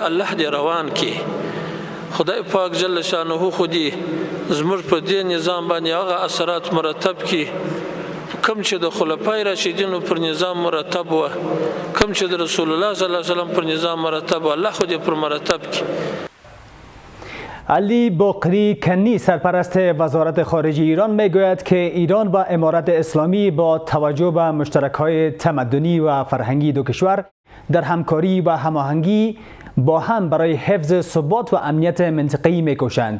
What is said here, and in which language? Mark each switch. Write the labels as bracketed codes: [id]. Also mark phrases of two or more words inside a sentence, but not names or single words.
[ps] الله دې روان کړي. خدای پاک جل شانه خو دې زموږ په دې نظام باندې هغه اثرات مرتب کړي کوم چې د خلفای راشدینو پر نظام مرتب و، کوم چې د رسول الله [ar] صلی الله علیه وسلم [ps] پر نظام مرتب و، الله خو دې پر مرتب کړي. [fa] علی باقری کنی سرپرست وزارت خارجه ایران میگوید که ایران و امارت اسلامی با توجه به مشترک‌های تمدنی و فرهنگی دو کشور در همکاری و هماهنگی با هم برای حفظ ثبات و امنیت منطقه‌ای می‌کوشند.